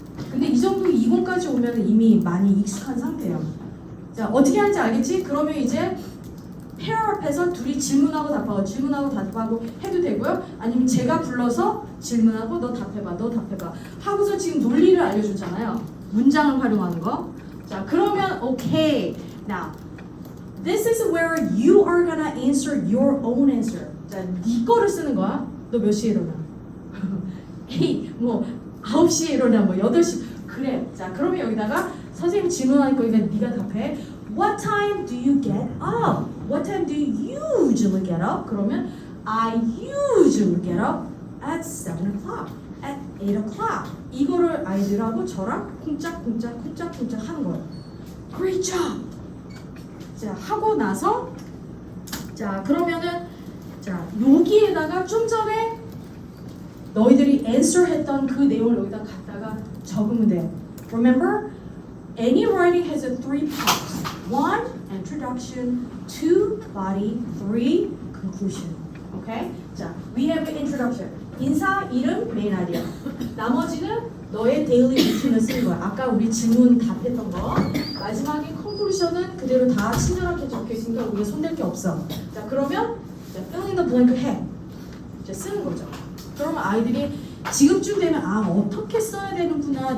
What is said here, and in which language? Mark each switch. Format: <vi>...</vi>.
<ko>근데 이 정도 20까지 오면 이미 많이 익숙한 상태예요. 자, 어떻게 하는지 알겠지? 그러면 이제 페어 앞에서 둘이 질문하고 답하고 해도 되고요. 아니면 제가 불러서 질문하고 너 답해봐 하고서 지금 논리를 알려주잖아요. 문장을 활용하는 거. 자, 그러면 okay.</ko> <en>Now, this is where you are gonna answer your own answer.</en> <ko>자, 네 거를 쓰는 거야. 너 몇 시에 일어나? 9시에 일어나, 8시. 그래. 자, 그러면 여기다가 선생님 질문하니까 네가 답해.</ko> <en>What time do you get up? What time do you usually get up?</en> <ko>그러면</ko> <en>I usually get up at 7 o'clock, at 8 o'clock.</en> <ko>이거를 아이들하고 저랑 쿵짝쿵짝 하는 거예요.</ko> <en>Great job!</en> <ko>자, 하고 나서 자, 그러면은 자, 여기에다가 좀 전에 너희들이 answer 했던 그 내용을 여기다 갖다가 적으면 돼요.</ko> <en>Remember, any writing has a 3 parts. 1, introduction. 2, body. 3, conclusion. Okay?</en> <ko>자,</ko> <en>we have an introduction.</en> <ko>인사, 이름, 메인 아이디어. 나머지는 너의 데일리 루틴을 쓰는 거야. 아까 우리 질문 답했던 거. 마지막에 conclusion은 그대로 다 친절하게 적혀 있으니까 우리가 손댈 게 없어. 자, 그러면 자, filling the blank 해. 자, 쓰는 거죠. 그러면 아이들이 지금쯤 되면 아, 어떻게 써야 되는구나.</ko>